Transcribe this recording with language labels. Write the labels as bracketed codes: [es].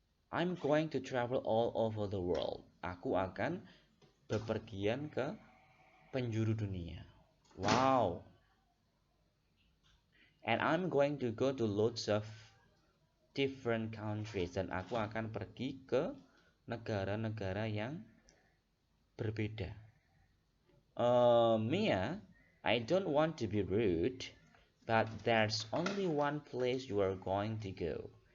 [en] I'm going to travel all over the world. [id] Aku akan bepergian ke penjuru dunia. Wow. [en] And I'm going to go to lots of different countries. [id] Dan aku akan pergi ke negara-negara yang berbeda. [en] Mia, I don't want to be rude, but there's only one place you are going to go.